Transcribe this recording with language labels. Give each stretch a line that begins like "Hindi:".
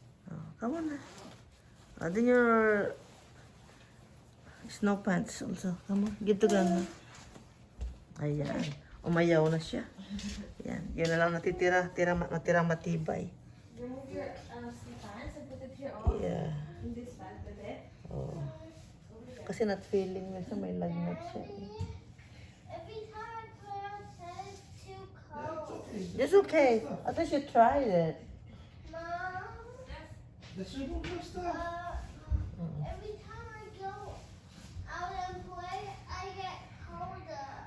English: Oh, come on na. Then your snow pants also. Come on, get together. Ayan.
Filipino: Umayaw na siya.
English: Yan.
Filipino: Yun na lang natira matibay.
English: Remove your pants and put it here all Yeah. in this bag, bebe. Oh.
Filipino: Kasi not feeling na siya. May lagnat siya.
English: Every time I play outside, it's too cold. It's okay. I thought you tried it. Mom, Let's remove your stuff. every time I go out and play, I get colder.